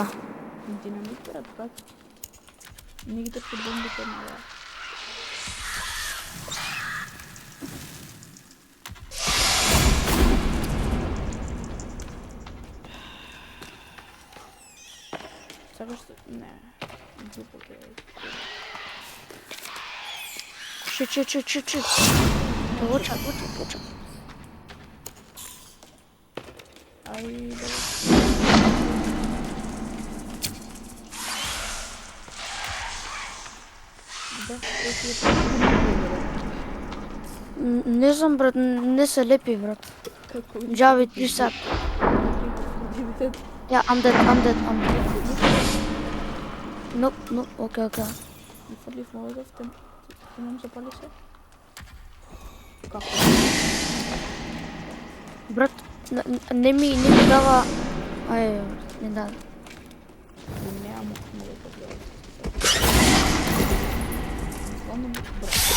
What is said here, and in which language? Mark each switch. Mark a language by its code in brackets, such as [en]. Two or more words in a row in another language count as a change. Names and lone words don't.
[mk] Динамит, брат, пак. Нигде се бомбите на вас. Сакаш да... Не. Глупо ке. [en] Shit. Watch out. [mk] Ај, да. Не знам, брат, не се лепи, брат. Како? Джави, ти сад. [en] Ja, I'm dead. No, [mk] окей. И фрлив Молотов, ти нам запали се? Како? Брат, не ми дава... Ај, не дава. Немам Молотов да Ладно, брат.